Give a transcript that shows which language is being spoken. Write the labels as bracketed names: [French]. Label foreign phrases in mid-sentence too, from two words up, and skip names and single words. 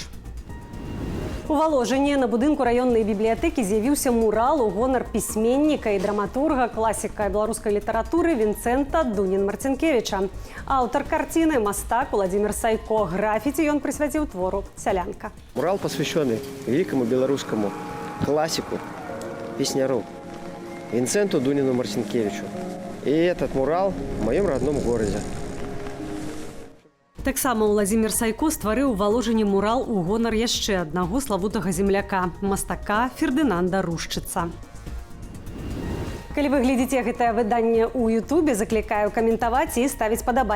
[Belarusian] У Валожыні на будынку раённай бібліятэкі з'явіўся мурал у гонар пісьменніка і драматурга, класіка беларускай літаратуры Вінцэнта Дунін-Марцінкевіча. Аўтар карціны, мастак Уладзімір Сайко. Графіці ён прысвяціў твору «Сялянка». [Russian] Мурал посвященный великому белорусскому классику, песняру Винценту Дунину Марцинкевичу. И этот мурал в моем родном городе. [Belarusian] Таксама Уладзімір Сайко стварыў у Валожыні мурал у гонар яшчэ аднаго славутага земляка, мастака Фердынанда Рушчыца. Калі вы глядзіце гэтае выданне ў Ютубе, заклікаю каментаваць і ставіць падабайкі.